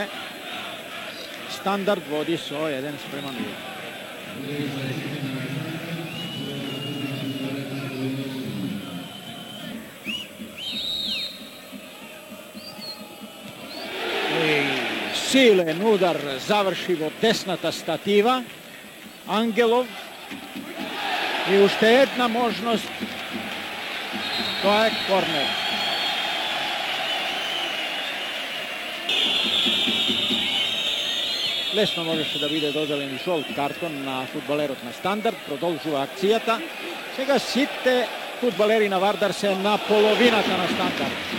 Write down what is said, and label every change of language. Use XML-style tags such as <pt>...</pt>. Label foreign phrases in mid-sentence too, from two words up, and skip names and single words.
<mk>Стандард води со 1:0. Силен удар заврши во десната статива. Ангелов. И уште једна можност.</mk> <sr>To je korner.</sr> <mk>Лесно можеше да биде доделен и жолт картон на фудбалерот на Стандард. Продолжува акцијата. Сега сите фудбалери на Вардар се на половината на Стандард.</mk>